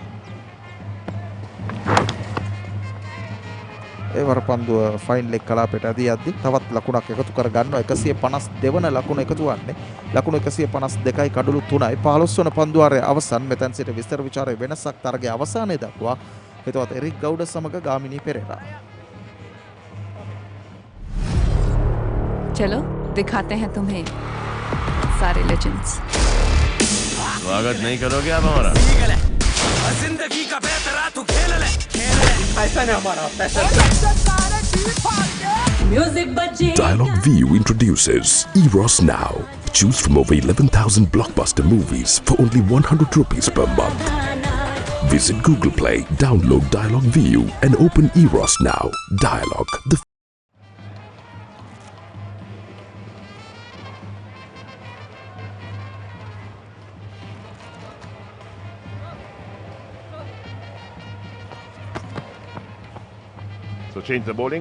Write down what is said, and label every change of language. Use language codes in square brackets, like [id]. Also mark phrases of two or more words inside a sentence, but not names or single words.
[si] ඒ වර පන්දුව [en] fine leg [si] කලාපයට ඇදී යද්දි තවත් ලකුණක් එකතු කර ගන්නවා. 152 වන ලකුණ එකතු වන්නේ. ලකුණු 152යි කඩලු 3යි. 15 වන පන්දුවාරය අවසන්. මෙතෙන් සිට විස්තර විචාරයේ වෙනසක් තරගයේ අවසානයේ දක්වා හිතවත් එරික් ගෞඩ සමග ගාමිණී පෙරේරා. [hi] चलो दिखाते हैं तुम्हें सारे लेजेंड्स. स्वागत नहीं करोगे आप हमारा? जिंदगी का बेहतरा तू खेल ले ऐसा नहीं हमारा पैशन. म्यूजिक बजे. [en] Dialogue View introduces Eros Now. Choose from over 11,000 blockbuster movies for only 100 rupees per month. Visit Google Play, download Dialogue View and open Eros Now. Dialogue. So change the bowling.